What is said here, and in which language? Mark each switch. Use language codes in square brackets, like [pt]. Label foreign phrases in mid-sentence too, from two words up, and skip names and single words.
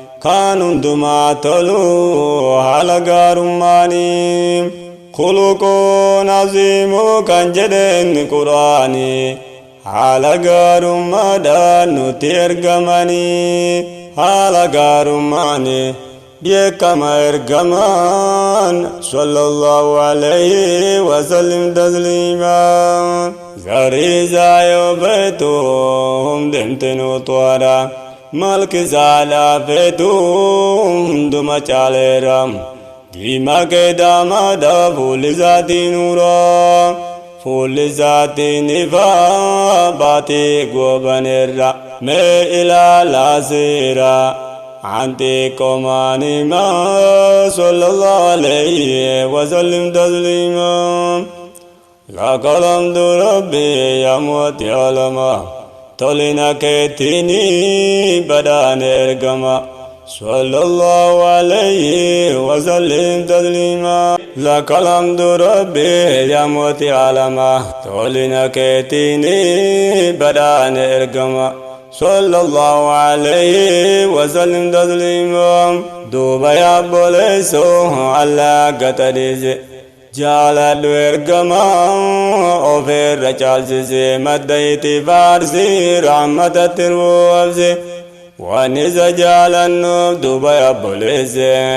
[om] Kan hundumaa tolu haala gaarummaani. Khuluquun aziimuu kan jedheen Qur'aani. Haala gaarummaadhaan nutti ergamani. Haala gaarummaani. Beekama ergamaan. [ar] صلى الله عليه وسلم تسليما. [om] Zarii isaa yoo beektu hundumti nu to'adha. Malki isaa laafeetu hunduma caaleera. Diimaa kee daamaadha fuulli isaatii nuura. Fuulli isaatii ni ifa baatii goobaneerra. Mee ilaalaa seera. [ar] Anti komaani ma صلى الله عليه وسلم تسليما. لك الحمد ربي يا معطي العالم. [om] Tolina keetini badaan ergama. [ar] صلى الله عليه وسلم تسليما. لك الحمد ربي يا معطي العالم. [om] Tolina keetini badaan ergama. [ar] صلى الله عليه وسلم تسليما. [om] Duuba yaa boleessoo Allah gata dhiise. Jaaladhu ergama ofirra caalchise madda itti faarsi rahmatatti ruwwabse. Waan isa jaalannuuf duuba yaa boleesse.